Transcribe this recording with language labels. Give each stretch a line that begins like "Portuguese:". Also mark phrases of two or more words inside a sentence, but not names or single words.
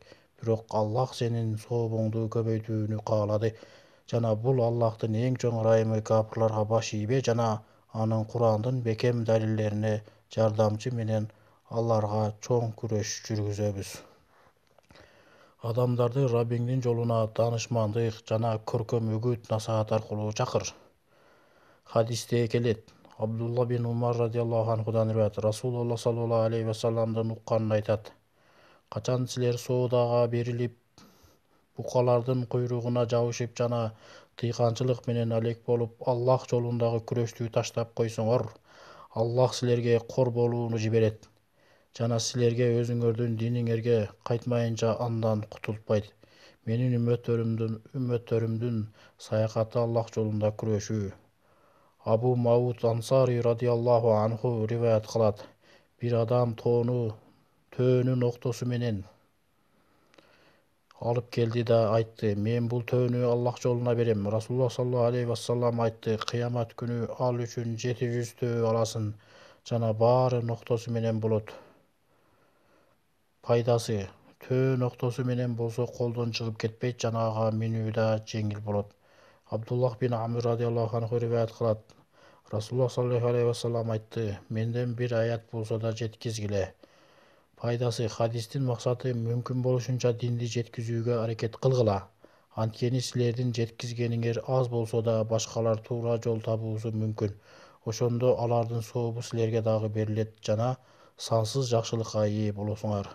Kyrgyz: Бирок Аллах сенин сообуңду көбөйтүүнү каалады жана бул Аллахтын эң чоң ырайымы капырларга баш ийбе жана анын Курандын бекем далилдерине жардамчы менен аларга чоң күрөш жүргүзөбүз. Адамдарды Раббиңдин жолуна таанышмандык жана көркөм үгүт насаат аркылуу чакыр. Хадисте келет. Абдулла бин Умар
Arabic: رضي الله عنه
Kyrgyz: риваят. Расулуллах
Arabic: صلى الله عليه وسلم
Kyrgyz: укканын айтат. Качан силер соодага берилип букалардын куйругуна жабышып жана тыйканчылык менен алек болуп, Аллах жолундагы күрөштү таштап койсоңор, Аллах силерге кор болууну жиберет жана силерге өзүңөрдүн диниңерге кайтмайынча андан кутултпайт. Менин үммөттөрүмдүн саякаты Аллах жолунда күрөшүү. Абу Мауд Ансари
Arabic: رضي الله عنه
Kyrgyz: риваят кылат. Бир адам төөнүн октосу менен алып келди да айтты: "Мен бул төөнү Аллах жолуна берем." Расулуллах
Arabic: صلى الله عليه وسلم
Kyrgyz: айтты: "Кыямат күнү ал үчүн 700 төө аласың жана баары ноктосу менен болот." Пайдасы: төө ноктосу менен болсо колдон чыгып кетпейт жана ага минүү да жеңил болот. Абдуллах бин Амр
Arabic: رضي الله عنه
Kyrgyz: риваят кылат. Расулуллах
Arabic: صلى الله عليه وسلم
Kyrgyz: айтты: "Менден бир аят болсо да жеткизгиле." Пайдасы: хадистин максаты мүмкүн болушунча динди жеткизүүгө аракет кылгыла. Анткени силердин жеткизгениңер аз болсо да башкалар туура жол табуусу мүмкүн. Ошондо алардын сообу силерге дагы берилет жана сансыз жакшылыкка ээ болосуңар.